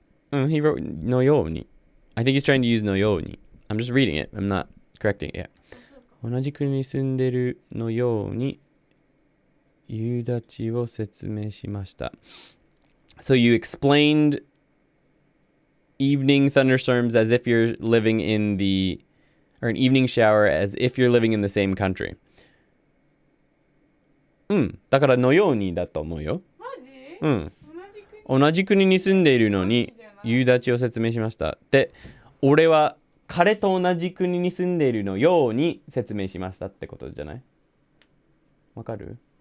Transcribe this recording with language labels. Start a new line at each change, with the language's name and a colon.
English: He wrote のように. I think he's trying to use のように. I'm just reading it. I'm not correcting it yet.
Japanese: 同じ国に住んでるのように夕立を説明しました.
English: So you explained evening thunderstorms as if you're living in the, or an evening shower as if you're living in the same country.
Japanese: だからのようにだと思うよ。マジ？同じ国に住んでいるのに夕立を説明しました。で、俺は彼と同じ国に住んでいるのように説明しましたってことじゃない？わかる？